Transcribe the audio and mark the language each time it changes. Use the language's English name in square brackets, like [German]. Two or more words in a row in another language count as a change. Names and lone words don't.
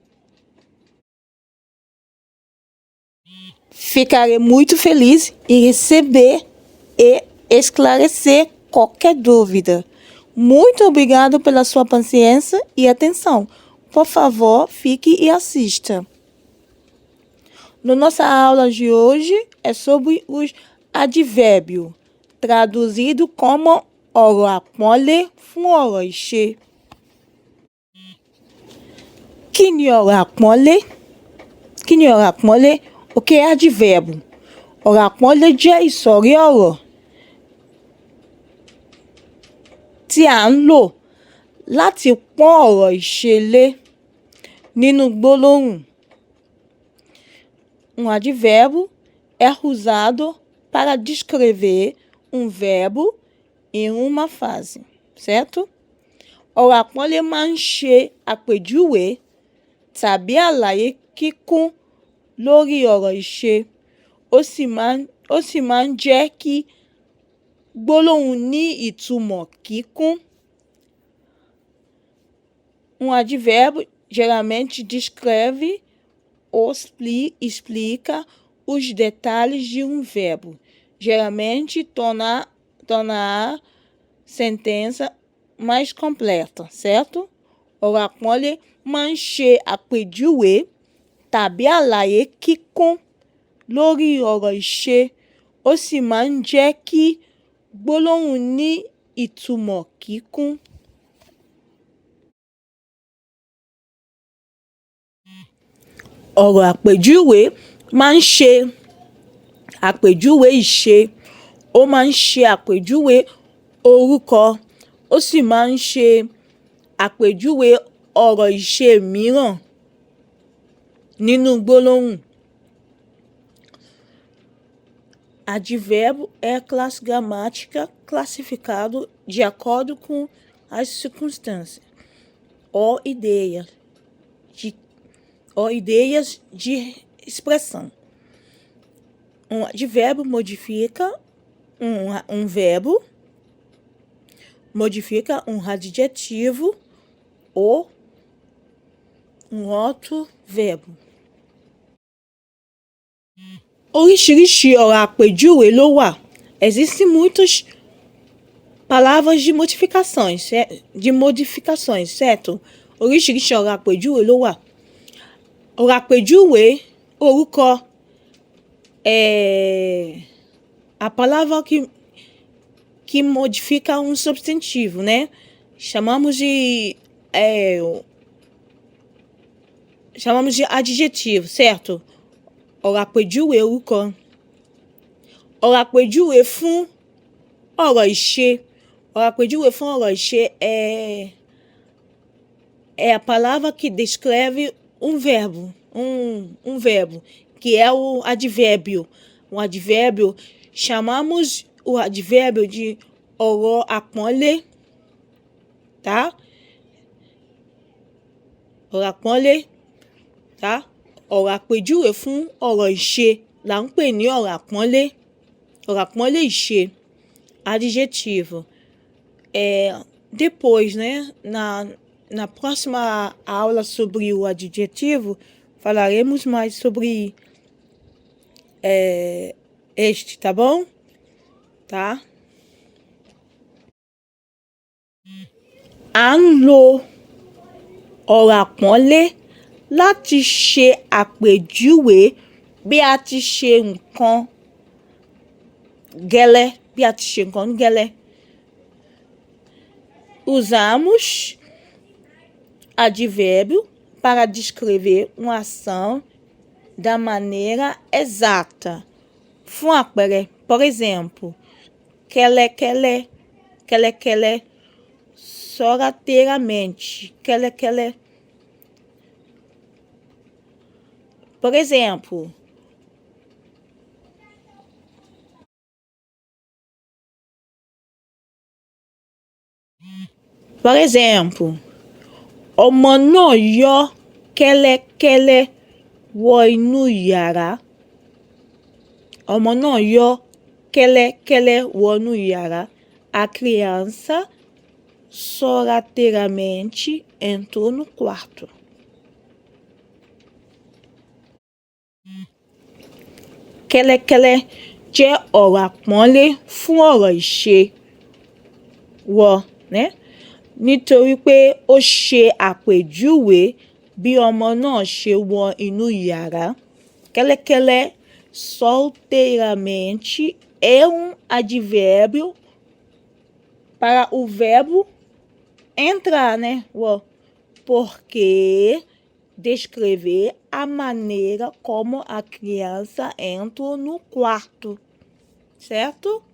[Portuguese] Ficarei muito feliz em receber e esclarecer qualquer dúvida. Muito obrigado pela sua paciência e atenção. Por favor, fique e assista. Nossa aula de hoje é sobre os advérbios, traduzido como [Yoruba] ọ̀rọ̀ àpọ́nlé fún ọ̀rọ̀ ìṣe. Kí ni ọ̀rọ̀ àpọ́nlé? Kí ni ọ̀rọ̀ àpọ́nlé? [Portuguese] O que é advérbio? [Yoruba] Ọ̀rọ̀ àpọ́nlé jẹ́ ìsọ̀rí ọ̀rọ̀ tí a ń lò láti pọ́n ọ̀rọ̀ ìṣe lé nínú gbólóhùn. [Portuguese] Advérbio é usado para descrever um verbo em uma frase, certo? [Yoruba] Ọ̀rọ̀ àpọ́nlé máa ń ṣe àpèjúwe tàbí àlàyé kíkún lórí ọ̀rọ̀ ìṣe, ó sì máa ń jẹ́ kí gbólóhùn ní ìtumọ̀ kíkún. [Portuguese] Advérbio geralmente descreve ou explica os detalhes de um verbo, geralmente torna a sentença mais completa, certo? [Yoruba] Ọ̀rọ̀ àpọ́nlé máa ń ṣe àpèjúwe tàbí àlàyé kíkún lórí ọ̀rọ̀ ìṣe, ó sì máa ń jẹ́ kí gbólóhùn ní ìtumọ̀ kíkún. Ọ̀rọ̀ àpèjúwe máa ń ṣe àpèjúwe ìṣe, ó máa ń ṣe àpèjúwe orúkọ, ó sì máa ń ṣe àpèjúwe ọ̀rọ̀ ìṣe mìíràn nínú gbólóhùn. [Portuguese] Advérbio é classe gramática classificado de acordo com as circunstâncias ou ideias de expressão. Advérbio modifica um verbo, modifica um adjetivo ou um outro verbo. [Yoruba] Oríṣiríṣi ọ̀rọ̀ àpèjúwe ló wà. [Portuguese] Existem muitas palavras de modificações, certo? [Yoruba] Oríṣiríṣi ọ̀rọ̀ àpèjúwe ló wà. Ọ̀rọ̀ àpèjúwe orúkọ [Portuguese] é a palavra que modifica um substantivo, né? Chamamos de adjetivo, certo? [Yoruba] Ọ̀rọ̀ àpèjúwe orúkọ. Ọ̀rọ̀ àpèjúwe fún ọ̀rọ̀ ìṣe. Ọ̀rọ̀ àpèjúwe fún ọ̀rọ̀ ìṣe [Portuguese] é a palavra que descreve um verbo, um verbo, que é o advérbio. O advérbio, chamamos o advérbio de [Yoruba] ọ̀rọ̀ àpọ́nlé, [Portuguese] tá? [Yoruba] Ọ̀rọ̀ àpọ́nlé, tá? Ọ̀rọ̀ àpèjúwe fún ọ̀rọ̀ ìṣe là ń pè ní ọ̀rọ̀ àpọ́nlé. Ọ̀rọ̀ àpọ́nlé ìṣe, [Portuguese] adjetivo. Depois, né, na próxima aula sobre o adjetivo, falaremos mais sobre este, tá bom? [Yoruba] Tá? À ń lo ọ̀rọ̀ àpọ́nlé láti ṣe àpèjúwe bí a ti ṣe nǹkan gẹ́lẹ́, [Portuguese] usamos advérbio para descrever uma ação da maneira exata. [Yoruba] Fún àpẹẹrẹ, [Portuguese] por exemplo, [Yoruba] kẹ́lẹ́kẹ́lẹ́, kẹ́lẹ́kẹ́lẹ́, sorrateiramente, kẹ́lẹ́kẹ́lẹ́. [Portuguese] Por exemplo, [Yoruba] ọmọ náà yọ́ kẹ́lẹ́kẹ́lẹ́ wọ inú yàrá. Ọmọ náà yọ́ kẹ́lẹ́kẹ́lẹ́ wọnú yàrá. [Portuguese] A criança sorrateiramente entrou no quarto. [Yoruba] Kẹ́lẹ́kẹ́lẹ́ jẹ́ ọ̀rọ̀ àpọ́nlé fún ọ̀rọ̀ ìṣe wọ, né? Nítorí pé ó ṣe àpèjúwe bí ọmọ náà ṣe wọ inú yàrá. [Portuguese] Kẹ́lẹ́kẹ́lẹ́ solteiramente é advérbio para o verbo entrar, né? Porque descrever a maneira como a criança entra no quarto, certo?